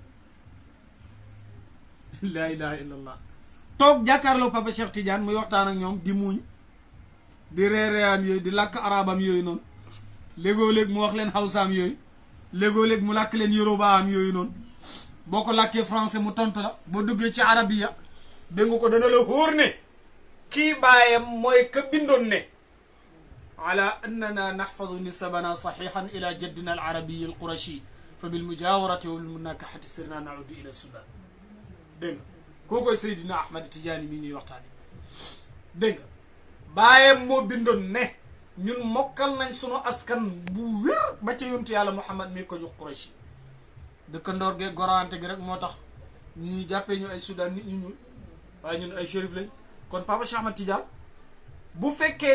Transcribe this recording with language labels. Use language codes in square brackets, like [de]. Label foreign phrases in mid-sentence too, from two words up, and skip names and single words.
[ar] لا إله إلا الله [wo] toog jàkkaarloo papa Cheikh Tidiane muy waxtaan ak ñoom di muuñ di reereeyam yooyu di làkk arabam yooyu noonu léegoo-léeg mu wax leen hawsaam yooyu léegoo-léeg mu làkk leen yorubaam yooyu noonu boo ko làkkee français mu tontu la boo duggee ci arabiya dégg nga ko dana la hóor ne kii baayam mooy ka bindoon ne ala [ar] أننا نحفظ نسبنا صحيحا إلى جدنا العربي القرشي فبالمجاورة وبالمناكحة صرنا نعد إلى السودان [wo] dégg nga koo koy Seydina Ahmad Tijaani mii ñuy waxtaane dégg nga baayam moo bindoon ne ñun mokkal nañ sunu askan bu wér ba ca yontu yàlla Muhammad mii ko jox Quraysh dëkkandoor ge gorante gi rek moo tax ñuy jàppee ñu ay Soudan nit ñu ñuul waaye ñun ay shérif lañ kon Papa Cheikh Ahmad Tidiane bu fekkee